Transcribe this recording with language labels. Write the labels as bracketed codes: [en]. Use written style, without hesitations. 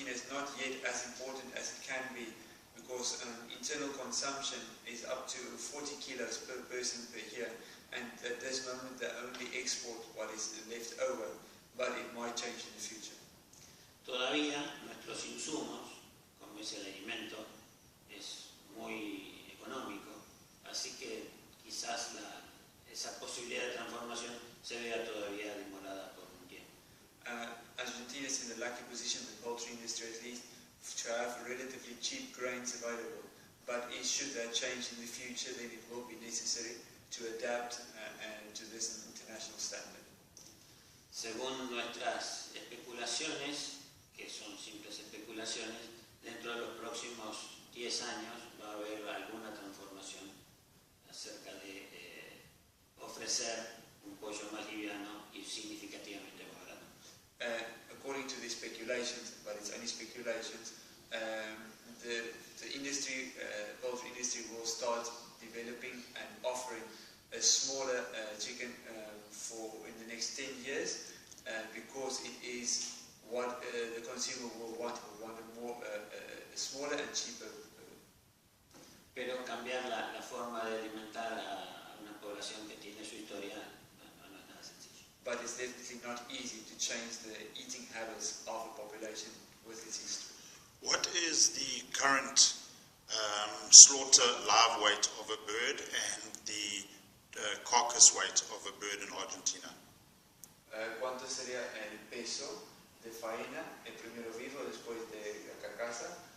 [en] not yet as important as it can be, because internal consumption is up to 40 kilos per person per year, and at this moment they only export what is left over, but it might change in the future. [es] Todavía nuestros insumos, como es el alimento, es muy económico, así que quizás esa posibilidad de transformación se vea todavía demorada por un tiempo. [en] Argentina is in the lucky position, the poultry industry at least, to have relatively cheap grains available, but should that change in the future, then it will be necessary to adapt to this international standard. [es] Según nuestras especulaciones, que son simples especulaciones, dentro de los próximos 10 años va a haber alguna transformación acerca de ofrecer un pollo más liviano y significativamente más barato. [en] According to the speculations, but it's only speculations, the industry, poultry industry, will start developing and offering a smaller chicken in the next 10 years, because it is what the consumer will want a smaller and cheaper. [es] Pero cambiar la forma de alimentar a una población que tiene su historia no es nada sencillo. [en] But it's definitely not easy to change the eating habits of a population with its history. What is the current slaughter live weight of a bird and the carcass weight of a bird in Argentina? [es] ¿Cuánto sería el peso de faena, el primero vivo, después de la carcasa?